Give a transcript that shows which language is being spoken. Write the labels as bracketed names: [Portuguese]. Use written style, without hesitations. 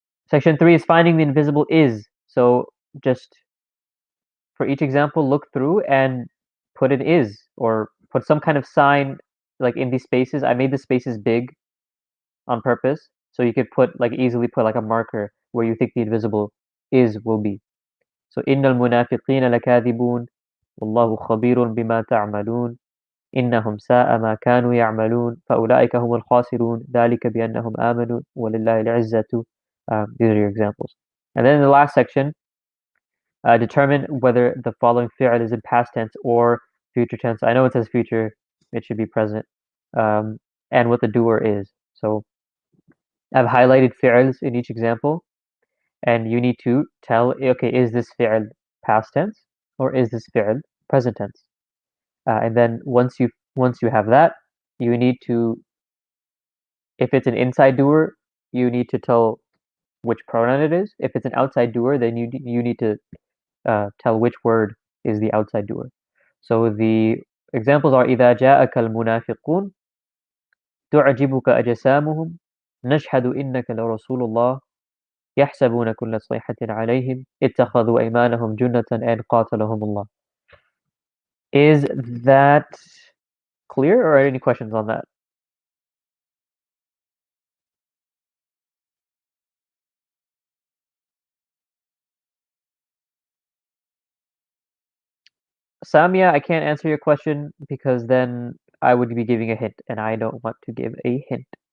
[English] Section 3 is finding the invisible is. So just for each example, look through and put an is or put some kind of sign like in these spaces. I made the spaces big on purpose so you could easily put like a marker where you think the invisible is will be. [Arabic] So إن المنافقين لكاذبون والله خبير بما تعملون إنهم ساء ما كانوا يعملون فأولئك هم الخاسرون ذلك بأنهم آمنوا ولله العزة. [English] These are your examples. And then in the last section, determine whether the following fi'l is in past tense or future tense. I know it says future, it should be present. And what the doer is. So I've highlighted fi'ls in each example, and you need to tell, okay, is this fi'l past tense or is this fi'l present tense? And then once you have that, you need to, if it's an inside doer, you need to tell which pronoun it is. If it's an outside doer, then you need to tell which word is the outside doer. So the examples are [Arabic] إذا جاءك المنافقون تعجبك أجسامهم نشهد إنك لرسول الله يحسبون كل صيحة عليهم اتخذوا أيمانهم جنة and قاتلهم الله. [English] Is that clear or any questions on that? Samia, I can't answer your question because then I would be giving a hint, and I don't want to give a hint.